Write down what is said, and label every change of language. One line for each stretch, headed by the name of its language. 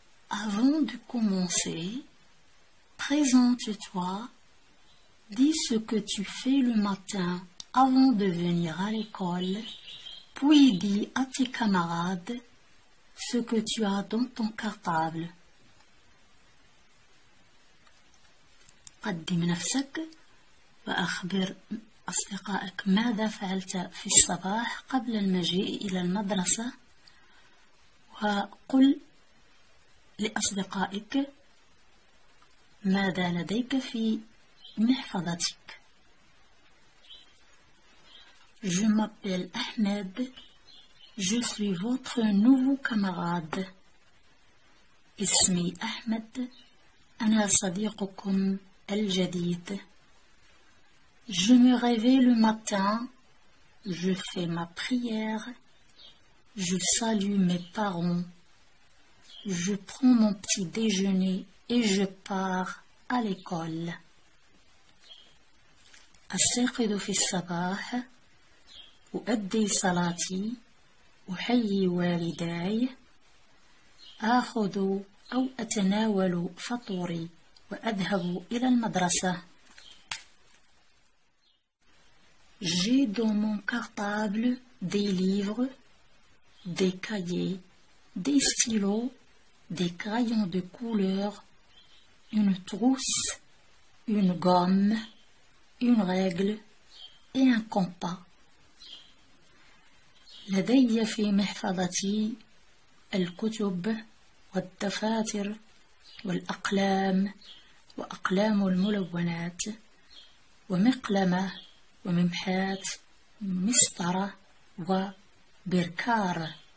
French: Avant de commencer, présente-toi, dis ce que tu fais le matin avant de venir à l'école, puis dis à tes camarades ce que tu as dans ton cartable.
Arabic: قدم نفسك وأخبر أصدقائك ماذا فعلت في الصباح قبل المجيء إلى المدرسة، وقل لأصدقائك ماذا لديك في محفظتك.
French: Je m'appelle Ahmed, je suis votre nouveau camarade.
Arabic: اسمي أحمد، أنا صديقكم الجديد.
French: Je me réveille le matin, je fais ma prière, je salue mes parents, je prends mon petit déjeuner et je pars à l'école.
Arabic: أستيقظ في الصباح، أؤدي صلاتي، أحيي والداي، آخذ أو أتناول فطوري وأذهب إلى المدرسة.
French: J'ai dans mon cartable des livres, des cahiers, des stylos, des crayons de couleur, une trousse, une gomme, une règle et un compas.
Arabic: لدي في محفظتي الكتب والدفاتر والأقلام وأقلام الملونات ومقلمة وممحاة مسطرة وبركار.